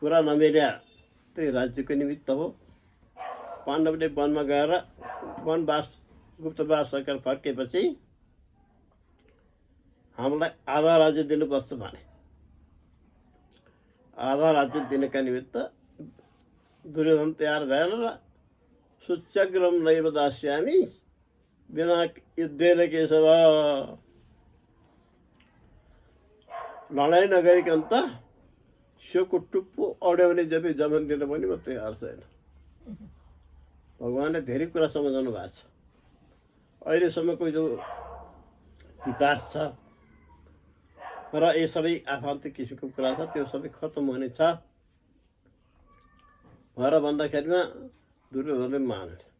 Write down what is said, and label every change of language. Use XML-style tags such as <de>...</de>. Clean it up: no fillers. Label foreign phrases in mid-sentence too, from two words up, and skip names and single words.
<ne>पुरा नमिल्या त्यही राज्यको निमित्त हो। पाण्डवले वनमा गएर वनवास गुप्तवास सकेर फर्केपछि हामीलाई आधा राज्य दिनुपर्छ भने आधा राज्य दिनका निमित्त दुर्योधन तयार भएन र</ne> <sa>सुच्यग्रम नैव दास्यामि बिना युद्धेन केशव,</sa> <ne>लडाइँ नगरिकन त स्योको टुप्पो अड्याउने जति जमन दिन पनि म तयार छैन। भगवान्ले धेरै कुरा सम्झाउनु भएको छ। अहिलेसम्मको जो विकास छ र यी सबै आफन्तिक किसिमको कुरा छ त्यो सबै खत्तम हुनेछ भनेर भन्दाखेरिमा दुर्योधनले माने</ne>